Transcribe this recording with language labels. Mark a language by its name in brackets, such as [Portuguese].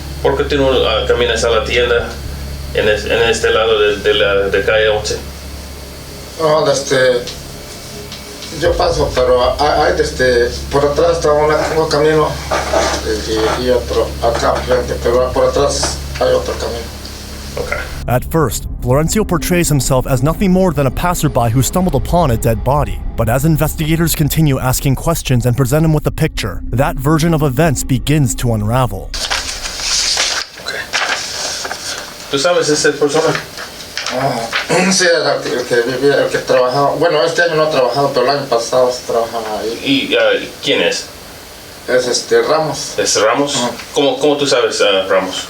[Spanish] ¿Por qué tú no caminas a la tienda en este lado de calle 11? No, yo paso, pero hay por atrás está un camino y otro acá frente, pero por atrás hay otro camino. [English] Okay. At first, Florencio portrays himself as nothing more than a passerby who stumbled upon a dead body. But as investigators continue asking questions and present him with a picture, that version of events begins to unravel. [Spanish] Okay. ¿Tú sabes esa persona? Sí, el que vivía, el que trabajaba. Bueno, este año no ha trabajado, pero el año pasado sí trabajaba ahí. ¿Y quién es? Es Ramos. ¿Es Ramos? ¿Cómo tú sabes Ramos?